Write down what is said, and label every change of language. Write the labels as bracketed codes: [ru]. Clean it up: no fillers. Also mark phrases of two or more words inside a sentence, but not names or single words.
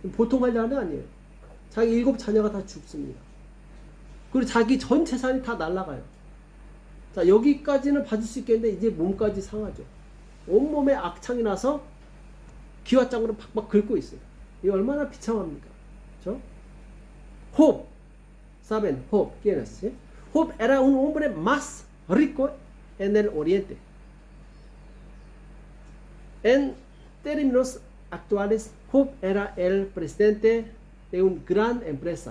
[ko] 보통 관리하는 아니에요. 자기 7 자녀가 다 죽습니다. 그리고 자기 전 재산이 다 날아가요. 자, 여기까지는 봐줄 수 있겠는데 이제 몸까지 상하죠. 온몸에 악창이 나서 기와장으로 팍팍 긁고 있어요. 이게 얼마나 비참합니까? 그렇죠? [es] Job, ¿saben? Job, ¿quién es? Job era un hombre más rico en el Oriente. En términos actuales, Job era el presidente de una gran empresa.